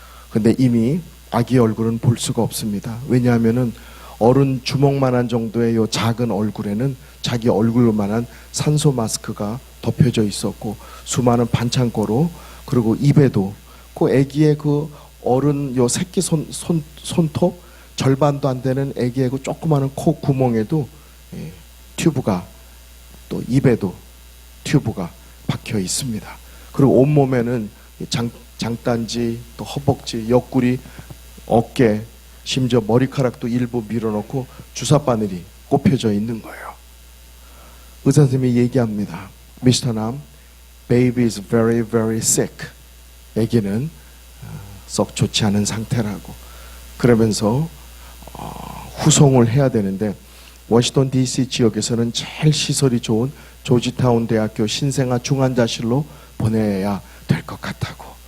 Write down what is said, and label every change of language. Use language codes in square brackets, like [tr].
[ko] 근데 이미 아기 얼굴은 볼 수가 없습니다. 왜냐하면은 어른 주먹만한 정도의 요 작은 얼굴에는 자기 얼굴만한 산소 마스크가 덮여져 있었고 수많은 반창고로 그리고 입에도 그 아기의 그 어른 요 새끼 손톱 절반도 안 되는 아기의 그 조그마한 코 구멍에도 튜브가 또 입에도 튜브가 박혀 있습니다. 그리고 온몸에는 장단지 또 허벅지 옆구리 어깨 심지어 머리카락도 일부 밀어넣고 주사바늘이 꼽혀져 있는 거예요. 의사 선생님이 얘기합니다. [en] Mr. Nam, baby is very very sick. [ko] 아기는 썩 좋지 않은 상태라고. 그러면서 후송을 해야 되는데 워싱턴 DC 지역에서는 제일 시설이 좋은 조지타운 대학교 신생아 중환자실로 보내야 될 것 같다고.